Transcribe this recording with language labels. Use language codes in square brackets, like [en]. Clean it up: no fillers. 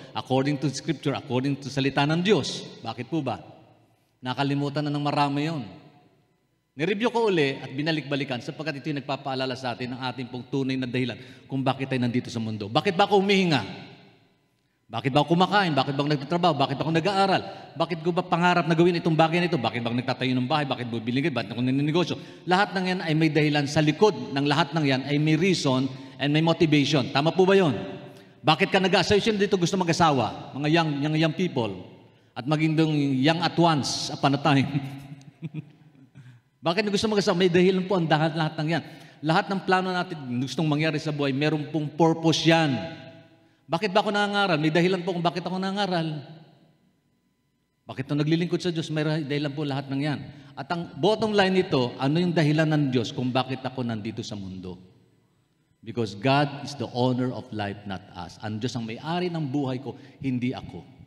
[en] According to Scripture, according to [tl] salita ng Diyos. Bakit po ba? Nakalimutan na ng marami yun. Nireview ko uli at binalik-balikan sapagkat ito yung nagpapaalala sa atin ng ating pong tunay na dahilan kung bakit tayo nandito sa mundo. Bakit ba ako humihinga? Bakit ba ako kumakain? Bakit ba ako nagtatrabaho? Bakit ako nag-aaral? Bakit ko ba pangarap na gawin itong bagay na ito? Bakit ba ako nagtatayo ng bahay? Bakit ba biligid? Bakit ako naninegosyo? Lahat ng yan ay may dahilan. Sa likod ng lahat ng yan ay may reason and may motivation. Tama po ba yun? Bakit ka nag-aasawa? Sino dito gusto mag-asawa? Mga young people. At maging young at [en] once upon a time. [tl] Bakit gusto mag-asawa? May dahilan po ang lahat ng yan. Lahat ng plano natin gustong mangyari sa buhay, meron pong purpose yan. Bakit ba ako nangangaral? May dahilan po kung bakit ako nangangaral. Bakit ako naglilingkod sa Diyos? May dahilan po lahat ng yan. At ang bottom line nito, ano yung dahilan ng Diyos kung bakit ako nandito sa mundo? [en] Because God is the owner of life, not us. [tl] Ang Diyos ang may-ari ng buhay ko, hindi ako.